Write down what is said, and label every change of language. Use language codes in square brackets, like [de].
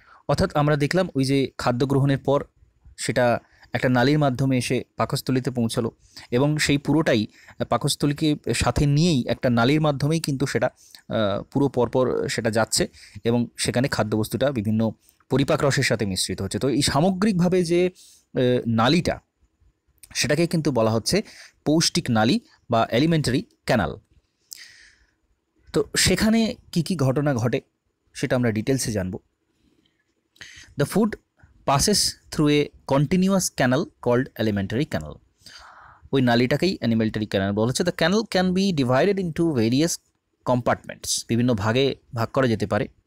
[bn] অর্থাৎ আমরা দেখলাম ওই যে খাদ্য গ্রহণের পর সেটা একটা নালীর মাধ্যমে এসে পাকস্থলীতে পৌঁছালো, এবং সেই পুরোটাই পাকস্থলীকে সাথে নিয়েই একটা নালীর মাধ্যমেই কিন্তু সেটা পুরো পরপর সেটা যাচ্ছে, এবং সেখানে খাদ্যবস্তুটা বিভিন্ন পরিপাক রসের সাথে মিশ্রিত হচ্ছে। তো এই সামগ্রিকভাবে যে নালীটা, সেটাকে কিন্তু বলা হচ্ছে পৌষ্টিক নালী বা এলিমেন্টারি ক্যানাল। তো সেখানে কি কি ঘটনা ঘটে সেটা আমরা ডিটেলসে জানব। [en] The food passes through a continuous canal called alimentary canal. [bn] ওই নালীটাকেই alimentary canal বলা হচ্ছে। [en] The canal can be divided into various compartments, [bn] বিভিন্ন ভাগে ভাগ করা যেতে পারে।